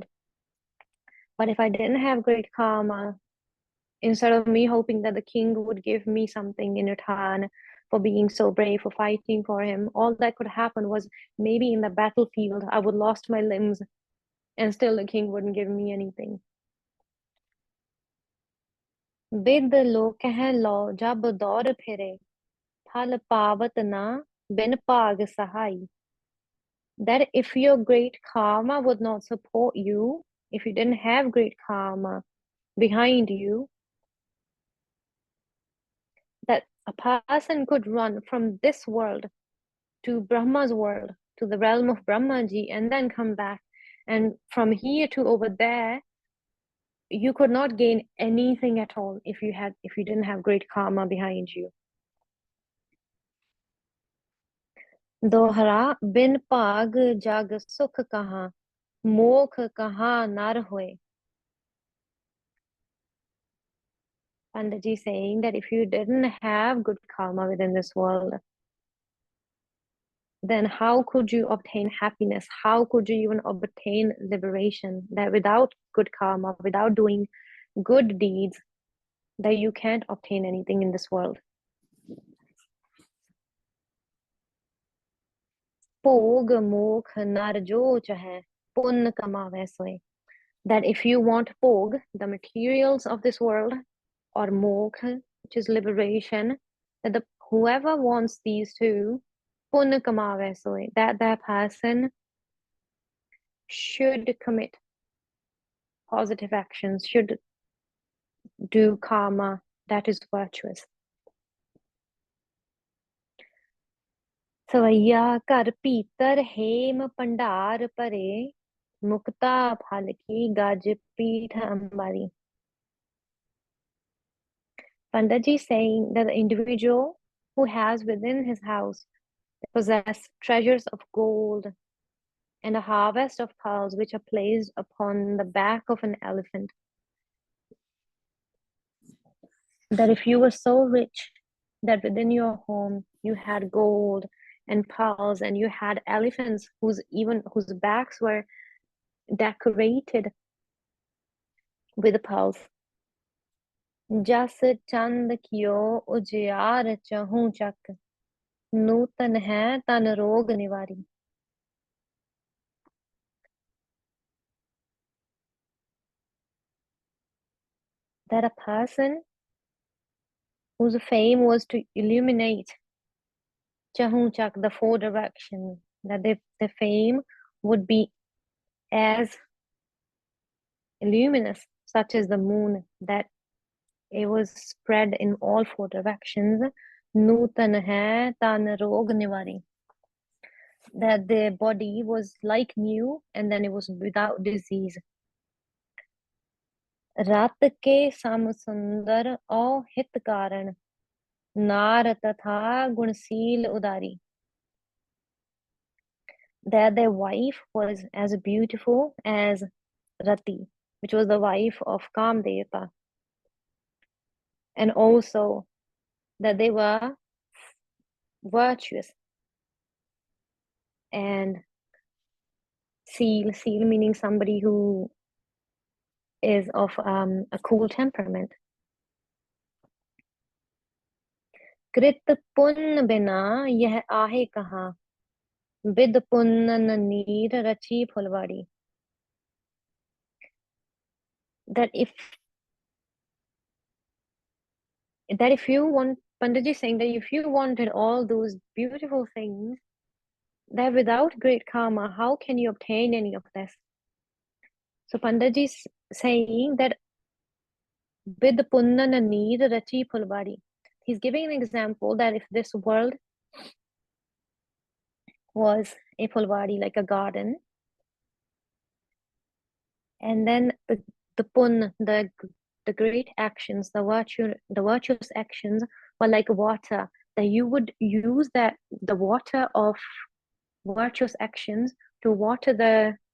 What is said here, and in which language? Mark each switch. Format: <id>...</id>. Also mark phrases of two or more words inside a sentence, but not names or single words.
<en>But if I didn't have great karma, instead of me hoping that the king would give me something in return for being so brave, for fighting for him, all that could happen was maybe in the battlefield I would lost my limbs and still the king wouldn't give me anything.</en> <hi>वेद लो के लो जब दौर फिरे फल पावत ना बिन पग सहाई.</hi> <en>That if your great karma would not support you, if you didn't have great karma behind you, that a person could run from this world to Brahma's world, to the realm of Brahmaji, and then come back. And from here to over there, you could not gain anything at all if you didn't have great karma behind you.</en> <hi>दोहरा बिन पाग जग सुख कहाँ मोख कहाँ नर होए.</hi> <en>Pandaji saying that if you didn't have good karma within this world, then how could you obtain happiness? How could you even obtain liberation? That without good karma, without doing good deeds, that you can't obtain anything in this world.</en> <hi>पोग मोख नर जो चाहे पुन कमावे सोए.</hi> <en>That if you want pog, the materials of this world, or mokh, which is liberation, that whoever wants these two,</en> <hi>पुन कमावे सोए,</hi> <en>that person should commit positive actions, should do karma that is virtuous.</en> <hi>सवैया कर पीतर हेम पंडार परे मुक्ता फल की गज पीठ अंबारी.</hi> <en>Pandaji saying that the individual who has within his house possess treasures of gold and a harvest of pearls which are placed upon the back of an elephant. That if you were so rich that within your home you had gold and pearls and you had elephants whose backs were decorated with pearls.</en> <hi>जस चंद कियो उजियार चहूं चक नूतन है तन रोग निवारी.</hi> <en>That a person whose fame was to illuminate</en> <hi>चहूं चक,</hi> <en>the four directions, that the fame would be as luminous, such as the moon, that it was spread in all four directions.</en> <hi>नूतन है तन रोग निवारी,</hi> <en>that the body was like new and then it was without disease.</en> <hi>रत के सम सुंदर औ हित कारन नर तथा गुनसील उदारी,</hi> <en>that their wife was as beautiful as Rati, which was the wife of Kamdeva, and also that they were virtuous. And seal meaning somebody who is of a cool temperament.</en> <hi>कृत पुन बिना यह आहे कहा, विद पुन्नन नीर रची फुलवाड़ी.</hi> <en>That if you want, Panditji is saying that if you wanted all those beautiful things, that without great karma, how can you obtain any of this? So Panditji is saying that with</en> <hi>पुन्नन नीर रची फुलवाड़ी,</hi> <en>he's giving an example that if this world was a phulwadi, like a garden, and then the pun, the great actions, the virtuous actions were like water, that you would use that the water of virtuous actions to water the</en>